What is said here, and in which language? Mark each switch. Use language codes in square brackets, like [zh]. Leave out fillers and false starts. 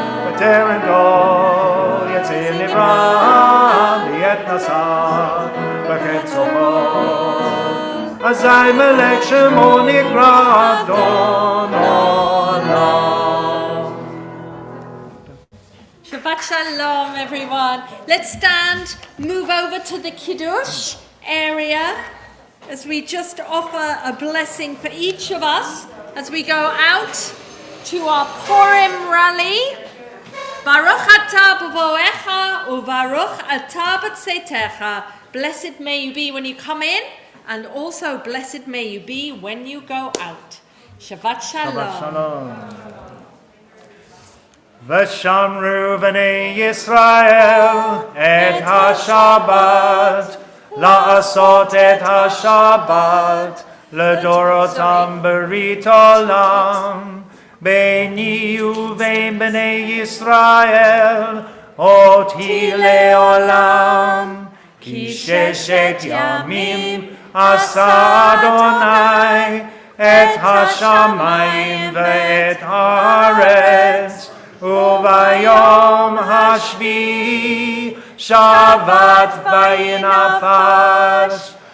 [he] בטרם כל יצא נברא לעת נשא בחץ כל אזי מלך שמו נקרא אדון עולם. [en] Shabbat Shalom, everyone. Let's stand, move over to the Kiddush area as we just offer a blessing for each of us as we go out to our Purim rally. [he] Baruch atah b'voecha u'baruch atah b'tzeitecha. [en] Blessed may you be when you come in, and also blessed may you be when you go out. Shabbat Shalom. Shabbat Shalom. [he] ושמרו בני ישראל את השבת, לעשות את השבת לדורותם ברית עולם, ביני ובין בני ישראל עוד היא לעולם, כי ששת ימים עשה אדוני את השמיים ואת הארץ, וביום השביעי שבת וינפש.